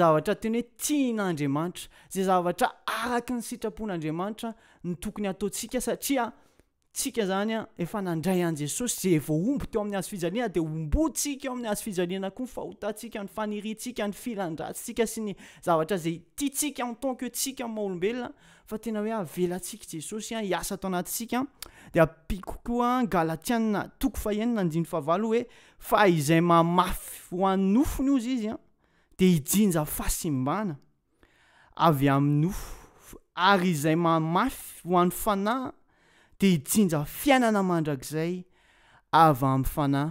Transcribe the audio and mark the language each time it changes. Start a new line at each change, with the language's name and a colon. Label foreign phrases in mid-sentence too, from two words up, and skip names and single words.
Malagasy: zavatra teny hoe tian'Andriamanitra, zay zavatra araka ny sitrapon'Andriamanitra ny tokony ataontsika satria tsika zany efa nandray an Jesosy zay vao omby teo amin'ny hazo fijaliana dia ombontsika eo amin'ny hazo fijaliana koa ny fahotantsika, ny faniriantsika, ny filan-dratsika sy ny zavatra zay tiantsika
French: en tant que
Malagasy: tsika maha-olombelona fa tena hoe avelantsika Jesosy hiasa atao anatintsika. Dia ampiko koa Galatiana 5:9 hoe fa izay mamafy ho an'ny nofony ozy izy dia hijinja fahasimbana avy amin'ny nofo, ary izay mamafy ho an'ny fanahy dia hijinja fiainana mandrakizay avy amin'ny fanahy.